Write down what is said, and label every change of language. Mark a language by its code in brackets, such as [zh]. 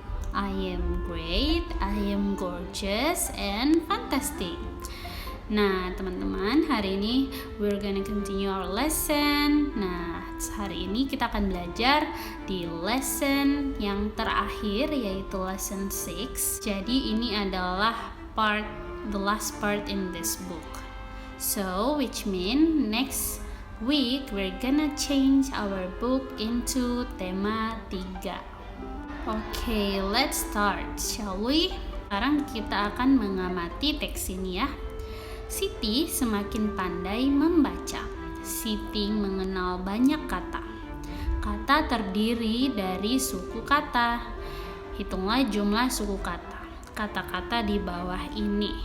[en] I am great, I am gorgeous and fantastic. [id] Nah teman-teman, hari ini [en] we're gonna continue our lesson. [id] Nah hari ini kita akan belajar di lesson yang terakhir, yaitu lesson 6. Jadi ini adalah [en] the last part in this book. So which mean next week we're gonna change our book into tema 3. Okay, let's start, shall we? [id] Sekarang kita akan mengamati teks ini ya. Siti semakin pandai membaca. Siti mengenal banyak kata. Kata terdiri dari suku kata. Hitunglah jumlah suku kata. Kata-kata di bawah ini.